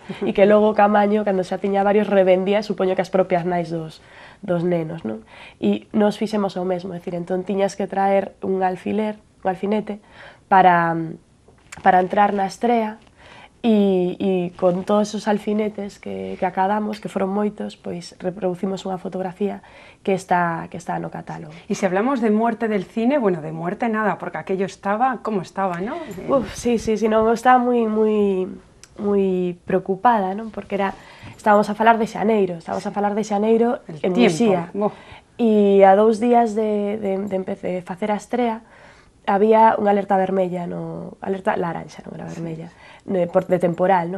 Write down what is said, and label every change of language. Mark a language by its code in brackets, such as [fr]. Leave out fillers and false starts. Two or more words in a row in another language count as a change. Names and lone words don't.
[gl] E que logo Caamaño, cando xa tiña varios, revendía, supoño que as propias nais dos nenos, non? E nos fixemos o mesmo, é dicir, entón tiñas que traer un alfiler, un alfinete, para entrar na estrea e con todos os alfinetes que acadamos, que foron moitos, pois reproducimos unha fotografía que está no catálogo. [es] Y si hablamos de muerte del cine, bueno, de muerte nada, porque aquello estaba, ¿cómo estaba, no? [gl] Sí, non, estaba moi preocupada, non? Porque estábamos a falar de xaneiro, en Muxía. E a 2 días de facer a estrea, había unha alerta vermella, alerta laranxa, non era vermella, de temporal, non?